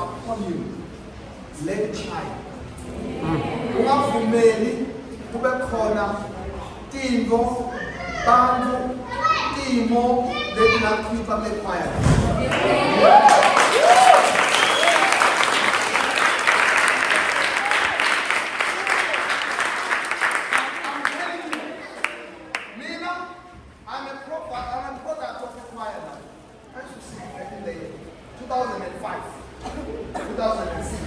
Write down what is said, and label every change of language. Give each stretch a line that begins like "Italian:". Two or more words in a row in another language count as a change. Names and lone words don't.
English: upon you, let it shine.
Swati: Ungavumeli kube khona tintfo, bantfu, timo letingakhipha kule-choir.
English: I'm telling you, Mina, I'm a product of the choir now. I used to sing back in the 2005, 2006.